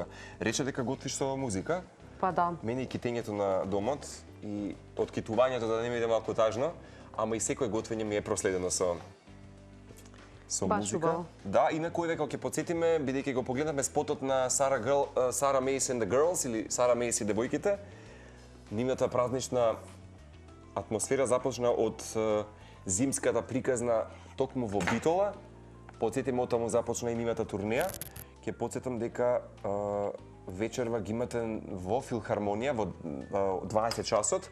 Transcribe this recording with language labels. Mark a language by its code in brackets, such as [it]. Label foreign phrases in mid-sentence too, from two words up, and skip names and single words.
[mk] Рече дека готвиш со музика. Па да. Мене и китењето на домот и откитувањето да не биде малку тажно, ама и секој готвење ми е проследено со музика. Да, и на кој веќе ќе потсетиме, бидејќи го погледнавме спотот на Сара Мейс and the Girls или Сара Мейс и девојките. Нивната празнична атмосфера започна од зимската приказна токму во Битола. Потсетиме, оттаму започна и нивната турнеја. Ќе потсетам дека вечерва ги имате во Филхармонија во 20 часот.